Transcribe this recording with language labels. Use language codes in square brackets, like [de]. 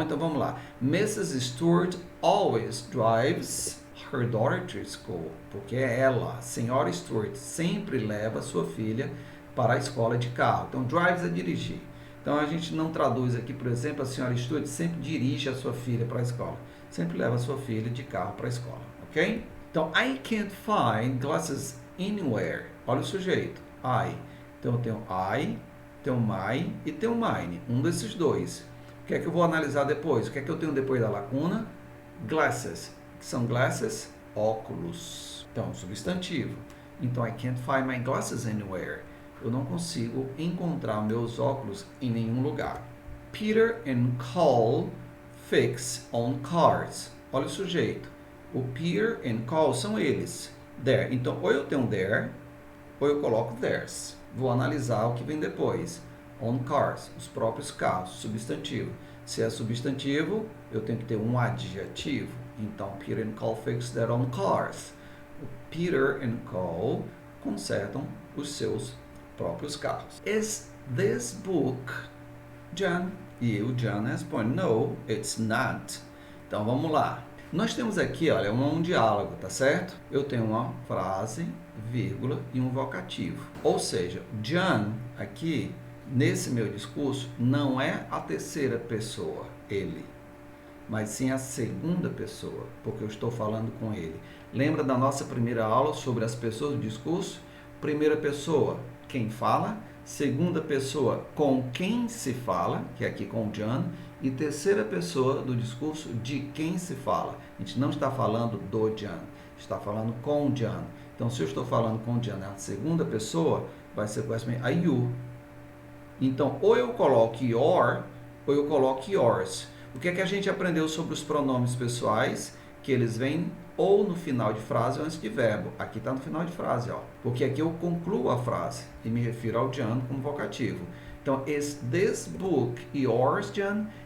[pt] Então vamos lá. [en] Mrs. Stewart always drives her daughter to school, [pt] porque ela, a senhora Stewart, sempre leva sua filha para a escola de carro. Então drives é dirigir. Então, a gente não traduz aqui, por exemplo, a senhora Stewart sempre dirige a sua filha para a escola. Sempre leva a sua filha de carro para a escola, ok? [en] Então, I can't find glasses anywhere. [pt] Olha o sujeito, I. Então, eu tenho I, tenho my e tenho mine. Um desses dois. O que é que eu vou analisar depois? O que é que eu tenho depois da lacuna? Glasses. O que são glasses? Óculos. Então, substantivo. [en] Então, I can't find my glasses anywhere. [pt] Eu não consigo encontrar meus óculos em nenhum lugar. [en] Peter and Paul fix on cars. [pt] Olha o sujeito. O Peter and Paul são eles. There. Então, ou eu tenho there, ou eu coloco theirs. Vou analisar o que vem depois. On cars, os próprios carros, substantivo. Se é substantivo, eu tenho que ter um adjetivo. [en] Então, Peter and Paul fix their own cars. [pt] O Peter and Paul consertam os seus próprios carros. [en] Is this book, John? [pt] E o John responde, [en] no, it's not. [pt] Então, vamos lá. Nós temos aqui, olha, um diálogo, tá certo? Eu tenho uma frase, vírgula e um vocativo. Ou seja, John, aqui, nesse meu discurso, não é a terceira pessoa, ele, mas sim a segunda pessoa, porque eu estou falando com ele. Lembra da nossa primeira aula sobre as pessoas do discurso? Primeira pessoa, quem fala. Segunda pessoa, com quem se fala, que é aqui com o John. E terceira pessoa do discurso, de quem se fala. A gente não está falando do John, está falando com o John. Então, se eu estou falando com o John na segunda pessoa, vai ser a you. Então, ou eu coloco your, ou eu coloco yours. O que é que a gente aprendeu sobre os pronomes pessoais? Que eles vêm ou no final de frase ou antes de verbo. Aqui está no final de frase, ó. Porque aqui eu concluo a frase e me refiro ao John como vocativo. [en] Então, is this book yours, John?